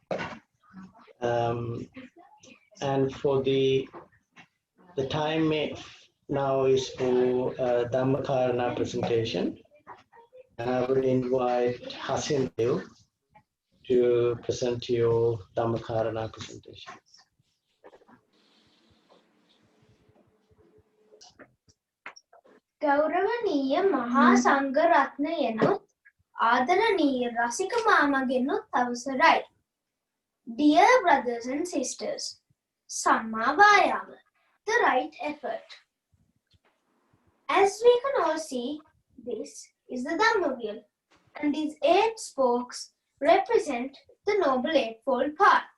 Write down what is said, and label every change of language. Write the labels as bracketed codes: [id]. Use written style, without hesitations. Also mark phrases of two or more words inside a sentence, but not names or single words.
[en] And for the time now is for Dhammakarana presentation. I would invite Hasindev to present your Dhammakarana presentation. [si] ගෞරවනීය මහාසංඝරත්නයනුත් ආදරණීය රසික මාමාගෙනුත් අවසරයි. [en] Dear brothers and sisters, Samma Vayama, the right effort. As we can all see, this is the Dhamma wheel, and these 8 spokes represent the Noble Eightfold Path.